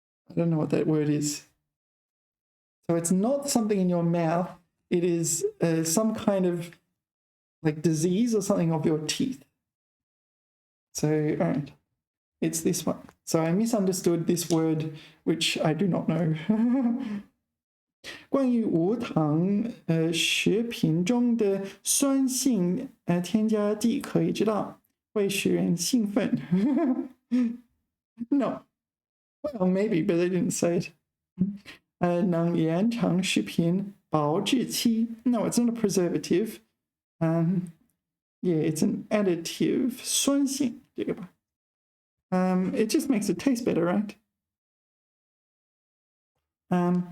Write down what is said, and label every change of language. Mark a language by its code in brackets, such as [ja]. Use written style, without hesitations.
[en] I don't know what that word is. So it's not something in your mouth. It is some kind of like disease or something of your teeth. So, all right, it's this one. So I misunderstood this word, which I do not know. [zh] 关于无糖食品中的酸性添加剂可以知道，会使人兴奋。 [en] No. Well, maybe, but they didn't say it. [zh] 能延长食品保质期 [en] No, it's not a preservative. Yeah, it's an additive. [zh] 酸性这个吧 [en] it just makes it taste better, right?